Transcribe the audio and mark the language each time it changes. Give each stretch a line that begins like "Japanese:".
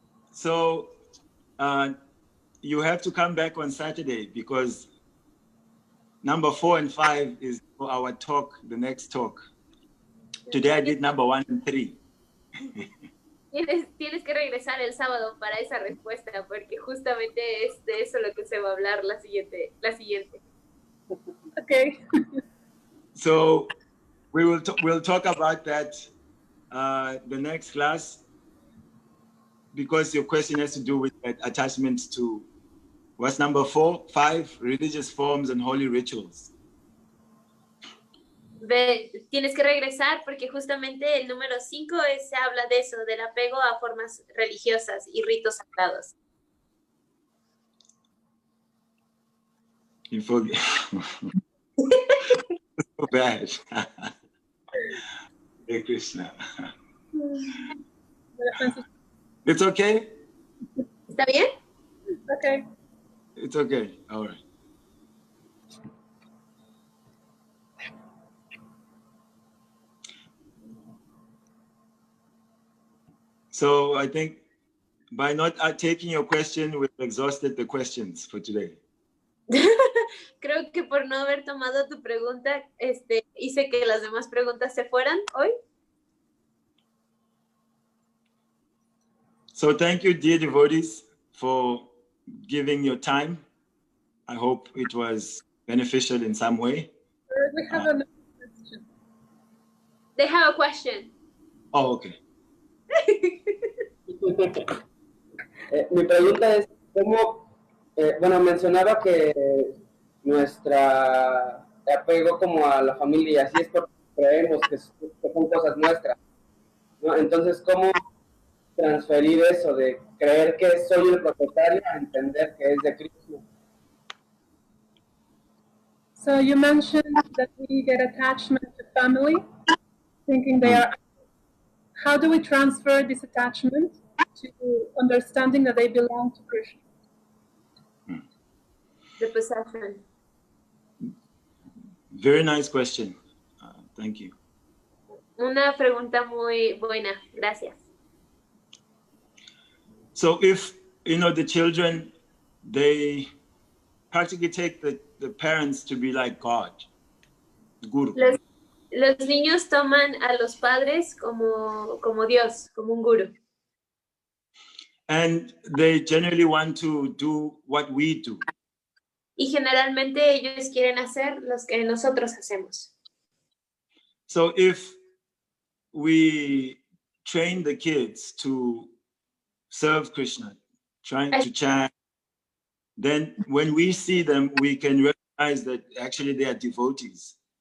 English: So you have to come back on Saturday because number 4 and 5 is for our talk, the next talk. Today I did number 1 and 3.
Spanish: Tienes que regresar el sábado para esa respuesta, porque justamente es de eso lo que se va a hablar la siguiente.
English: Okay. So we'll talk about that the next class, because your question has to do with that attachment to what's number 4, 5, religious forms and holy rituals. Tienes que regresar porque justamente el número 5 se habla de eso, del apego a formas religiosas y ritos sagrados. You forget. So bad. Hey, Krishna. It's okay?
Spanish: ¿Está bien?
English: Okay. It's okay. All right. So I think by not taking your question, we've exhausted the questions for today.
Spanish: Creo que por no haber tomado tu pregunta, hice que las demás preguntas se fueran hoy.
English: So thank you, dear devotees, for giving your time. I hope it was beneficial in some way. We have another question. They have a question. Oh, okay.
Spanish: Mi pregunta es, ¿cómo, mencionaba que nuestra apego como a la familia y así es porque creemos que son cosas nuestras, ¿no? Entonces, ¿cómo transferir eso de creer que soy el propietario a entender que es de Cristo?
English: So you mentioned that we get attachment to family, thinking they are. How do we transfer this attachment to understanding that they belong to Krishna? The possession. Very nice question. Thank you.
Spanish: Una pregunta muy buena. Gracias.
English: So if, the children, they practically take the parents to be like God, Guru.
Spanish: Los niños toman a los padres como Dios, como un guru.
English: And they generally want to do what we do.
Spanish: Y generalmente ellos quieren hacer los que nosotros hacemos.
English: So if we train the kids to serve Krishna, trying to chant, then when we see them, we can recognize that actually they are devotees.